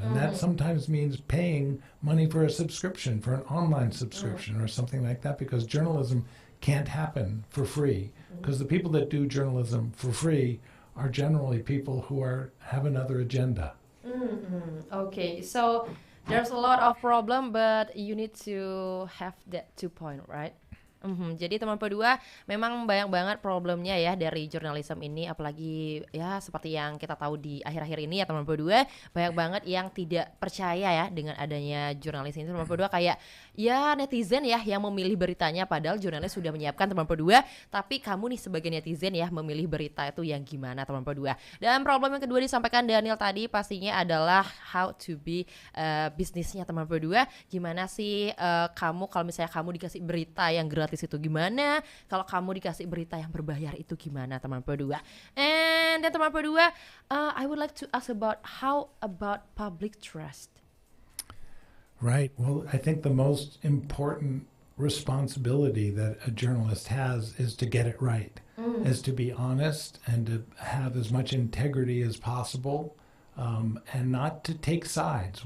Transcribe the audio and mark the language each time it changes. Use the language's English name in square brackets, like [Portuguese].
[English] And that sometimes means paying money for a subscription, for an online subscription or something like that, because journalism can't happen for free. Because the people that do journalism for free are generally people who have another agenda. Okay, so there's a lot of problem, but you need to have that 2 point, right? [Indonesian] Jadi teman P2 memang banyak banget problemnya ya dari jurnalisme ini, apalagi ya seperti yang kita tahu di akhir-akhir ini ya teman P2, banyak banget yang tidak percaya ya dengan adanya jurnalis ini teman P2, kayak ya netizen ya yang memilih beritanya, padahal jurnalis sudah menyiapkan teman P2, tapi kamu nih sebagai netizen ya memilih berita itu yang gimana teman P2. Dan problem yang kedua disampaikan Daniel tadi pastinya adalah [English] how to be [Indonesian] bisnisnya teman P2, gimana sih kamu kalau misalnya kamu dikasih berita yang gratis itu gimana, kalau kamu dikasih berita yang berbayar itu gimana teman P2. [English] And then teman P2, I would like to ask about how about public trust. Right. Well, I think the most important responsibility that a journalist has is to get it right, is to be honest and to have as much integrity as possible, and not to take sides.